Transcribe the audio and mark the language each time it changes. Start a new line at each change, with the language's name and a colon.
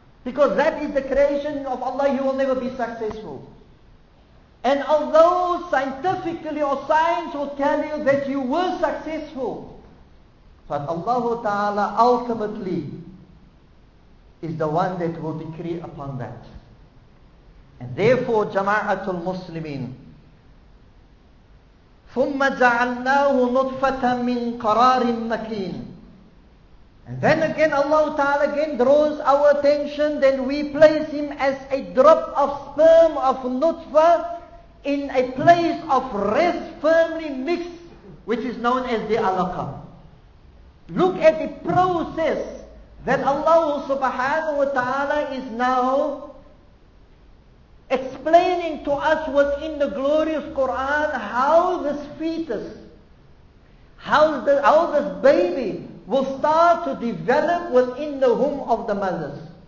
English: Because that is the creation of Allah, you will never be successful. And although scientifically or science will tell you that you were successful, but Allah Ta'ala ultimately is the one that will decree upon that. And therefore, Jama'atul Muslimin,
Arabic: ثُمَّ جَعَلْنَاهُ نُطْفَةً مِّن قَرَارٍ مَكِينٍ.
English: And then again Allah Ta'ala again draws our attention, then we place him as a drop of sperm of nutfah in a place of rest firmly mixed, which is known as the alaqa. Look at the process that Allah Subhanahu wa Ta'ala is now explaining to us within the glorious Quran how this fetus, how this baby will start to develop within the womb of the mothers.